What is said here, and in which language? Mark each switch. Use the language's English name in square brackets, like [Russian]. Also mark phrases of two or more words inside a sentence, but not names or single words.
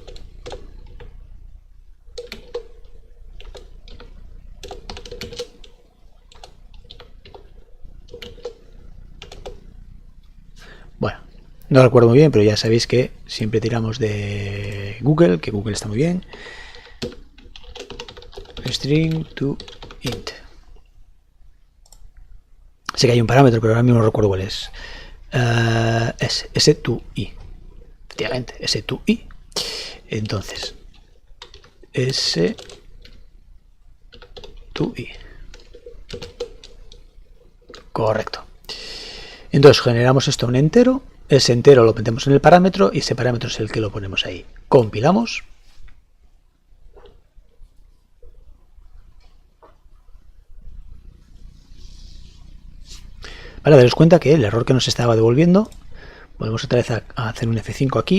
[Spanish] Bueno, no recuerdo muy bien, pero ya sabéis que siempre tiramos de Google, que Google está muy bien. [English] String to int. [Spanish] Sé que hay un parámetro, pero ahora mismo no recuerdo cuál es. Es S to I. Efectivamente, S to I. Entonces, S to I. Correcto. Entonces generamos esto un entero. Ese entero lo metemos en el parámetro y ese parámetro es el que lo ponemos ahí. Compilamos. Vale, daros cuenta que el error que nos estaba devolviendo, volvemos otra vez a hacer un F5 aquí.